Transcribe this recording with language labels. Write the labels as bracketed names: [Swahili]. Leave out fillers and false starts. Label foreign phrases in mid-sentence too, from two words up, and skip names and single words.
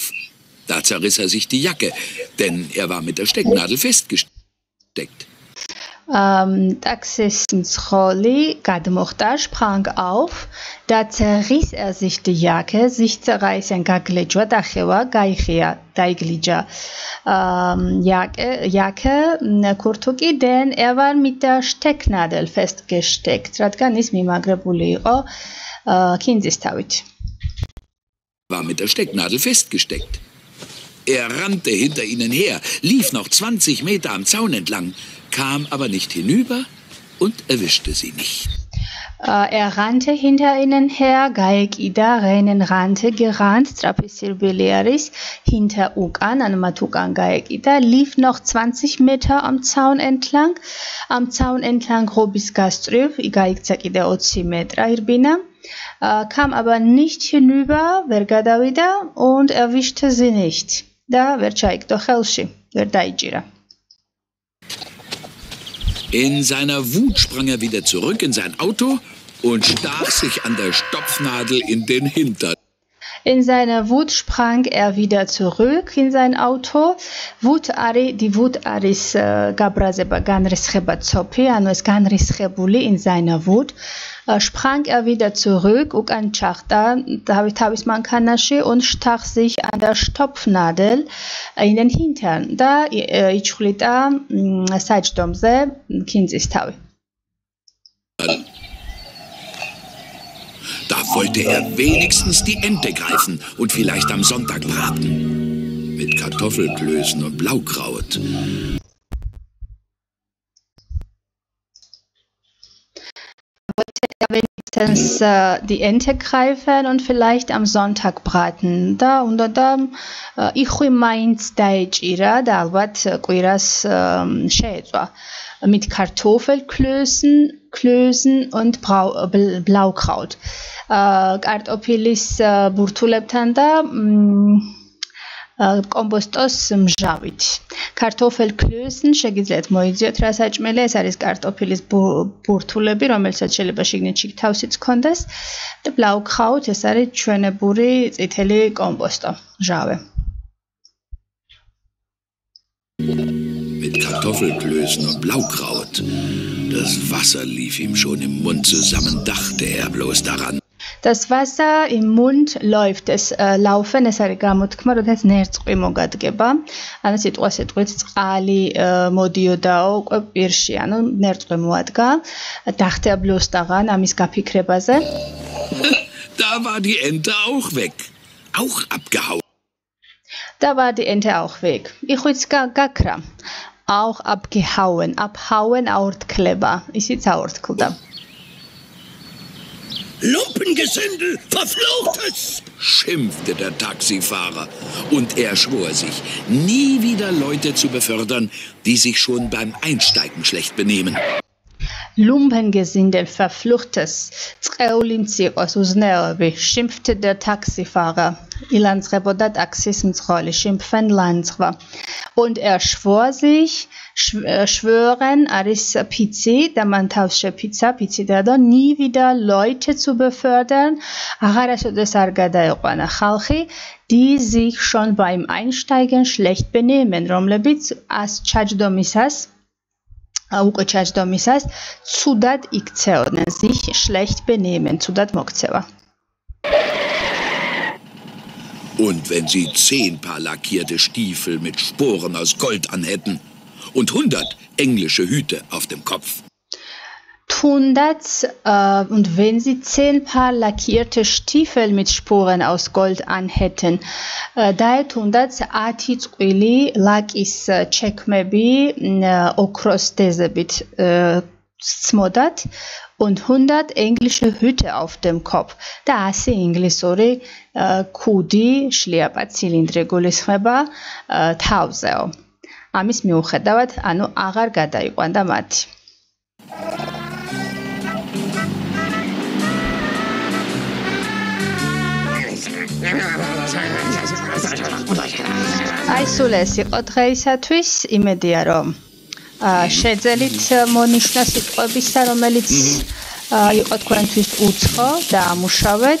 [German] Da zerriss er sich die Jacke, denn er war mit der Stecknadel festgesteckt. [Georgian] Taxismძღოლი გადმოხდა, [German] sprang auf, da zerriss er sich die Jacke, sich zerreißen, [Georgian] გაგლეჯვა, დახევა, გაიხია, დაიგლიჯა. [German] Jacke, kurtuki, denn er war mit der Stecknadel festgesteckt, [Georgian] რადგან ის მიმაგრებული იყო კინძისთავით. [German] War mit der Stecknadel festgesteckt. Er rannte hinter ihnen her, lief noch 20 Meter am Zaun entlang, kam aber nicht hinüber und erwischte sie nicht. Er rannte hinter ihnen her, გაეკიდა, rennen rannte, gerannt, [Georgian] strapisirbili არის, [German] hinter [Georgian] უკან, ანუ მათ უკან გაეკიდა, [German] lief noch 20 Meter am Zaun entlang, am Zaun entlang [Georgian] ღობის გასწვრივ, გაიქცა კიდე 20 მეტრა ირბინა, [German] kam aber nicht hinüber, [Georgian] ვერ გადავიდა [German] und erwischte sie nicht. [Georgian] და ვერ ჩაიგდო ხელში, ვერ დაიჭირა. [German] In seiner Wut sprang er wieder zurück in sein Auto und stach sich an der Stopfnadel in den Hintern. In seiner Wut sprang wieder zurück in sein Auto. Die Wut [Georgian] არის გაბრაზება, განრისხება ცოფი, ანუ ეს განრისხებული [German] in seiner Wut. Sprang wieder zurück, [Georgian] უკან ჩახტა თავის მანქანაში [German] und stach sich an der Stopfnadel in den Hintern [Georgian] და იჩხვლიტა საჯდომზე ქინძის თავი. [German] Da wollte er wenigstens die Ente greifen und vielleicht am Sonntag braten. Mit Kartoffelklößen und Blaukraut. Wenigstens die Ente greifen und vielleicht am Sonntag braten. [Georgian] Da იხვი მაინც დაეჭირა და ალბათ კვირას შეეწვა. [German] Mit Kartoffelklößen und Blaukraut. [Georgian] Kartoffelis ბურთულებთან და კომბოსტოს მჟავით. Kartoffelklößen შეგიძლიათ მოიძიოთ რა საჭმელი, ეს არის კარტოფილის ბურთულები, რომელსაც შეიძლება შიგნით თავსიც ჰქონდეს და Blaukraut ეს არის ჩვენებური წითელი კომბოსტო, მჟავე. [German] Mit Kartoffelklößen und Blaukraut. Das Wasser lief ihm schon im Mund zusammen, dachte er bloß daran. Das Wasser im Mund läuft. Es laufen, es [Georgian] არის გამოთქმა, როდესაც ნერწყვი მოგადგება. ანუ სიტყვით წყალი მოდიოდაო უკვე პირში, ანუ ნერწყვი მოადგა. [German] Dachte er bloß daran, [Georgian] ამის გაფიქრებაზე. [German] Da war die Ente auch weg. Auch abgehauen. Da war die Ente auch weg. [Georgian] იხვიც გაქრა. [German] Auch abgehauen. Abhauen აორთქლება. [Georgian] ისიც აორთქლდა. [German] Lumpengesindel, verfluchtes! Schimpfte der Taxifahrer und er schwor sich, nie wieder Leute zu befördern, die sich schon beim Einsteigen schlecht benehmen. Lumpengesindel, verfluchtes, [Georgian] წყეული მწიყოს უზნეობი, [German] schimpfte der Taxifahrer. [Georgian] ილანძღებოდა ტაქსის მძღოლი, schimpfen ლანძღვა. [German] Und er schwor sich, schwören [Georgian] არის ფიცი და მან თავს შეფიცა, ფიცი და [German] nie wieder Leute zu befördern, [Georgian] აღარასოდეს არ გადაეყვანა ხალხი, [German] die sich schon beim Einsteigen schlecht benehmen, [Georgian] რომლებიც უკვე ჩაჯდომისას ცუდად იქცეოდნენ, [German] sich schlecht benehmen, [Georgian] ცუდად მოქცევა. [German] Und wenn sie 10 Paar lackierte Stiefel mit Sporen aus Gold anhätten und 100 englische Hüte auf dem Kopf. Und wenn sie 10 Paar lackierte Stiefel mit Sporen aus Gold anhätten, daher tundats [Georgian] 10 წყვილი ლაკის ჩექმები ოქროს დეზებით სცმოდათ [German] und 100 englische Hüte auf dem Kopf. [Georgian] Da 100 ინგლისური ქუდი, შლიაპა, ცილინდრი გულისხმება თავზეო. ამის მიუხედავად, ანუ აღარ გადაიყვანდა მათი. აი სულ ეს იყო დღეისათვის, იმედია რომ შეძელით მონიშნა სიტყვებისა, რომელიც იყო თქვენთვის უცხო და ამუშავეთ.